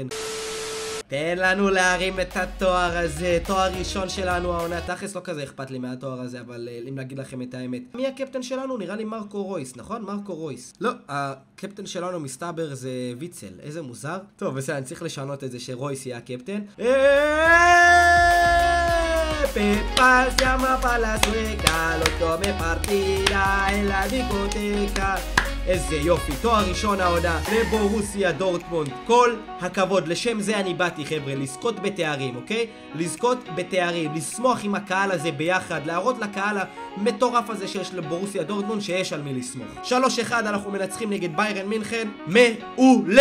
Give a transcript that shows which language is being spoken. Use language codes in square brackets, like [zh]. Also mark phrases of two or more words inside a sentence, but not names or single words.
[he] תן לנו להרים את התואר הזה, תואר ראשון שלנו העונה. תכלס לא כזה אכפת לי מהתואר הזה, אבל אם להגיד לכם את האמת, מי הקפטן שלנו? נראה לי מרקו רויס, נכון? מרקו רויס. לא, הקפטן שלנו מסתבר זה ויצל. איזה מוזר. טוב, בסדר, אני צריך לשנות את זה שרויס יהיה הקפטן. [es] Pepas llama pa' la sueca, lo tome partida en la discoteca. [he] איזה יופי, תואר ראשון העונה לבורוסיה דורטמונד. כל הכבוד, לשם זה אני באתי, חבר'ה, לזכות בתארים, אוקיי? לזכות בתארים, לשמוח עם הקהל הזה ביחד, להראות לקהל המטורף הזה שיש לבורוסיה דורטמונד שיש על מי לשמוח. 3-1 אנחנו מנצחים נגד ביירן מינכן, מעולה.